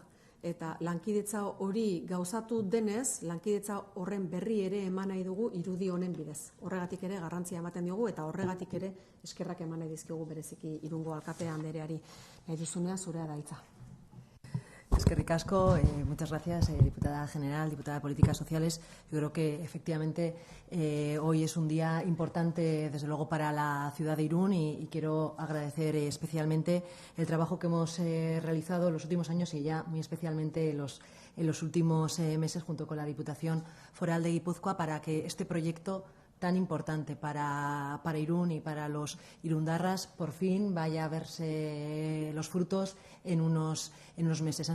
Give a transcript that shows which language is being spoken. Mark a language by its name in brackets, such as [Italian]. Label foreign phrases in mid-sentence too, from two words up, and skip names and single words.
[Basque] Eta lankidetza hori gauzatu denez, lankidetza horren berri ere eman nahi dugu irudi honen bidez. Horregatik ere garrantzia ematen diogu eta horregatik ere eskerrak eman nahi dizkigu bereziki Irungo alkate andereari. Nahi duzunea zurea da hitza. Eskerrik asko, [Spanish] muchas gracias, diputada general, diputada de Políticas Sociales. Yo creo que efectivamente hoy es un día importante, desde luego, para la ciudad de Irún y quiero agradecer especialmente el trabajo que hemos realizado en los últimos años y ya muy especialmente en los últimos meses junto con la Diputación Foral de Guipúzcoa para que este proyecto tan importante para Irún y para los irundarras por fin vaya a verse los frutos en unos meses.